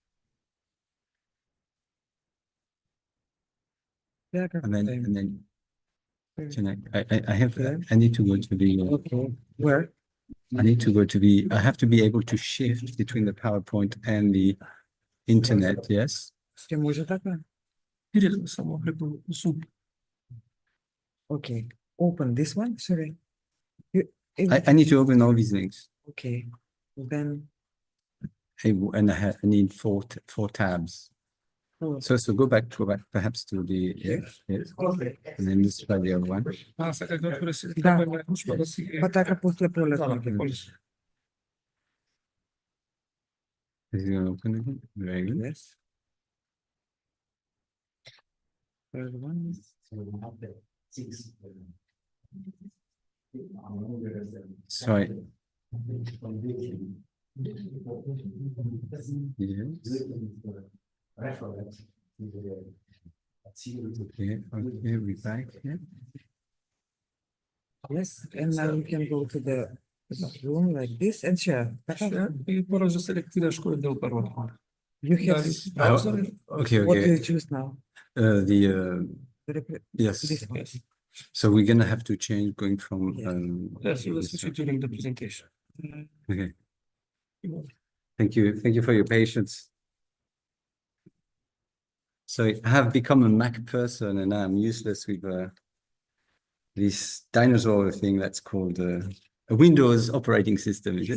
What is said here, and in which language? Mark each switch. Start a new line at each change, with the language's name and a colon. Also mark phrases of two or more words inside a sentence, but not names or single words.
English: Yeah, And then can I have I need to go to the okay. Where? I need to go to the I have to be able to shift between the PowerPoint and the internet, yes?
Bulgarian: Ще може така? Кирилл, само Zoom.
English: Okay. Open this one? Sorry. I need to open all these links. Okay. Then. And I need four tabs. Oh, So go back perhaps to the yes. okay. And then let's try the other one.
Macedonian: Сега да се Да. да си Па така после полето.
English: Is it gonna open again? Very good. Yes. Third one. Sorry. Yes. Okay, we're back here. Yes. And now you can go to the room like this and share.
Macedonian: и можеш да селектираш кој дел прво.
English: You have Okay, what do okay. you choose now? The The yes. this one. So we're gonna have to change going from Yes, you will switch it during the presentation. okay. Thank you for your patience. So I have become a Mac person and I'm useless with this dinosaur thing that's called a Windows operating system, is it?